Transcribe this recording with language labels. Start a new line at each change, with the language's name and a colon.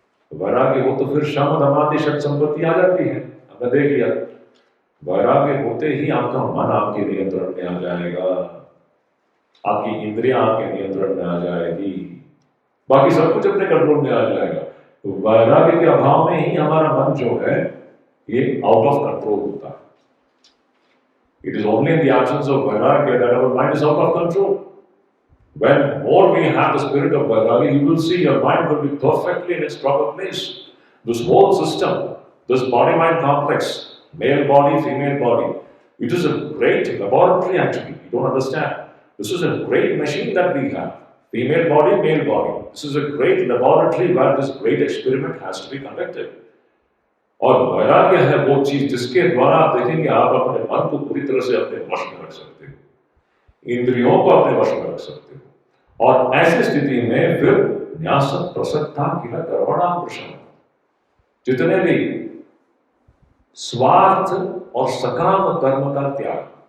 Hindi: वैराग्य हो तो फिर शम दमादि षट संपत्ति आ जाती है। हमने देख लिया, वैराग्य होते ही आपका मन आपके नियंत्रण में आ जाएगा, आपकी इंद्रियां आपके नियंत्रण में आ जाएगी, बाकी सब कुछ अपने कंट्रोल में आ जाएगा। तो वैराग्य के अभाव में ही हमारा मन जो है ये
English: out of control
Hindi: होता है।
English: It is only in the absence of vairagya that our mind is out of control. When more we have the spirit of vairagya, you will see your mind will be perfectly in its proper place. This whole system, this body-mind complex, male body, female body, it is a great laboratory actually. You don't understand. This is a great machine that we have. Female body, male body. This is a great laboratory where this great experiment has to be conducted.
Hindi: और वैराग्य है वो चीज जिसके द्वारा आप देखेंगे आप अपने मन को पूरी तरह से अपने वश में रख सकते हो, इंद्रियों को अपने वश में रख सकते हो। और ऐसी स्थिति में फिर
Sanskrit: न्यास प्रसक्ता किला कर्मणाम
Hindi: प्रश्न, जितने भी स्वार्थ और सकाम कर्म का त्याग।